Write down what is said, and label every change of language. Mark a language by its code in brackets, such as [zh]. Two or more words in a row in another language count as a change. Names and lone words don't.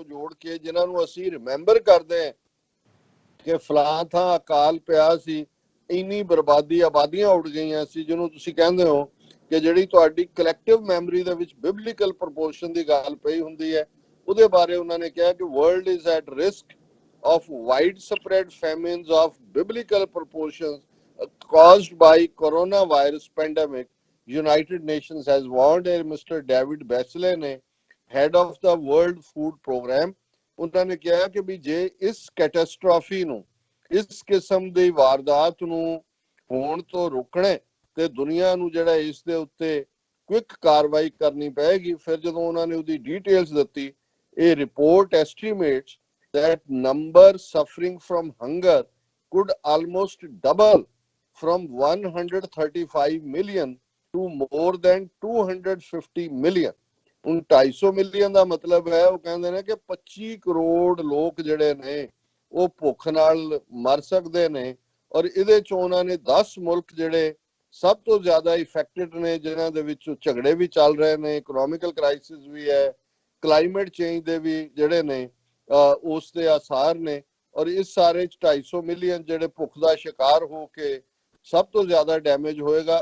[pa] ਜੋੜ ਕੇ ਜਿਨ੍ਹਾਂ ਨੂੰ ਅਸੀਂ ਰਿਮੈਂਬਰ ਕਰਦੇ ਹਾਂ ਕਿ ਫਲਾਂ ਥਾਂ ਅਕਾਲ ਪਿਆ ਸੀ ਇੰਨੀ ਬਰਬਾਦੀ ਆਬਾਦੀਆਂ ਉੱਡ ਗਈਆਂ ਸੀ ਜਿਹਨੂੰ ਤੁਸੀਂ ਕਹਿੰਦੇ ਹੋ ਕਿ ਜਿਹੜੀ ਤੁਹਾਡੀ [en] collective memory [pa] ਦੇ ਵਿੱਚ [en] biblical proportion [pa] ਦੀ ਗੱਲ ਪਈ ਹੁੰਦੀ ਹੈ ਉਹਦੇ ਬਾਰੇ ਉਹਨਾਂ ਨੇ ਕਿਹਾ ਕਿ [en] world is at risk of widespread famines of biblical proportions caused by coronavirus pandemic. United Nations has warned Mr. [pa] David Beasley ne [en] head of the World Food Program [pa] ਉਹਨਾਂ ਨੇ ਕਿਹਾ ਕਿ ਵੀ ਜੇ ਇਸ ਕੈਟਾਸਟ੍ਰੋਫੀ ਨੂੰ ਇਸ ਕਿਸਮ ਦੀ ਵਾਰਦਾਤ ਨੂੰ ਹੋਣ ਤੋਂ ਰੋਕਣਾ ਤੇ ਦੁਨੀਆ ਨੂੰ ਜਿਹੜਾ ਇਸ ਦੇ ਉੱਤੇ ਕੁਇਕ ਕਾਰਵਾਈ ਕਰਨੀ ਪਏਗੀ। ਫਿਰ ਜਦੋਂ ਉਹਨਾਂ ਨੇ ਉਹਦੀ ਡਿਟੇਲਸ ਦਿੱਤੀ ਇਹ [en] report estimates that number suffering from hunger could almost double from 135 million to more than 250 million। [pa] ਹੁਣ 250 ਮਿਲੀਅਨ ਦਾ ਮਤਲਬ ਹੈ ਉਹ ਕਹਿੰਦੇ ਨੇ ਕਿ 25 ਕਰੋੜ ਲੋਕ ਜਿਹੜੇ ਨੇ ਉਹ ਭੁੱਖ ਨਾਲ ਮਰ ਸਕਦੇ ਨੇ ਔਰ ਇਹਦੇ ਚੋਂ ਉਹਨਾਂ ਨੇ 10 ਮੁਲਕ ਜਿਹੜੇ ਸਭ ਤੋਂ ਜ਼ਿਆਦਾ ਇਫੈਕਟਡ ਨੇ ਜਿਨ੍ਹਾਂ ਦੇ ਵਿੱਚ ਝਗੜੇ ਵੀ ਚੱਲ ਰਹੇ ਨੇ [en] economical crisis [pa] ਵੀ ਹੈ [en] climate change [pa] ਦੇ ਵੀ ਜਿਹੜੇ ਨੇ ਉਸ ਦੇ ਆਸਾਰ ਨੇ ਔਰ ਇਸ ਸਾਰੇ 250 ਮਿਲੀਅਨ ਜਿਹੜੇ ਭੁੱਖ ਦਾ ਸ਼ਿਕਾਰ ਹੋ ਕੇ ਸਭ ਤੋਂ ਜ਼ਿਆਦਾ ਡੈਮੇਜ ਹੋਏਗਾ।